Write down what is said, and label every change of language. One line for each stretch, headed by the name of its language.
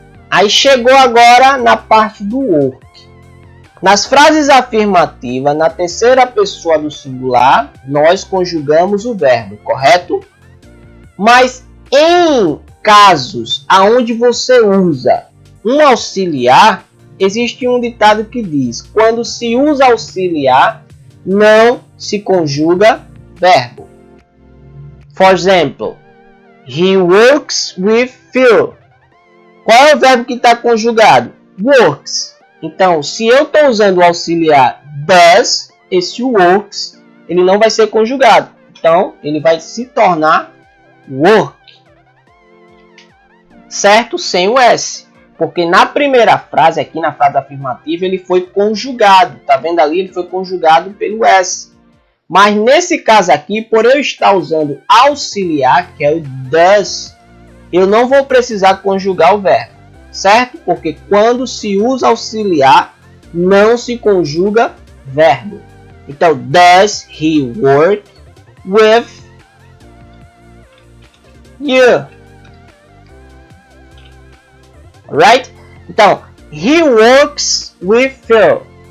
Portuguese: Aí chegou agora na parte do work. Nas frases afirmativas, na terceira pessoa do singular, nós conjugamos o verbo, correto? Mas em casos aonde você usa um auxiliar, existe um ditado que diz: quando se usa auxiliar, não se conjuga verbo.
English: For example, he works with Phil.
Portuguese: Qual é o verbo que está conjugado? Works. Então, se eu estou usando o auxiliar does, esse works, ele não vai ser conjugado. Então, ele vai se tornar work. Certo? Sem o S. Porque na primeira frase, aqui na frase afirmativa, ele foi conjugado. Tá vendo ali? Ele foi conjugado pelo S. Mas nesse caso aqui, por eu estar usando auxiliar, que é o does, eu não vou precisar conjugar o verbo, certo? Porque quando se usa auxiliar, não se conjuga verbo.
English: Então, does he work with you? Right? Então, he works with Phil.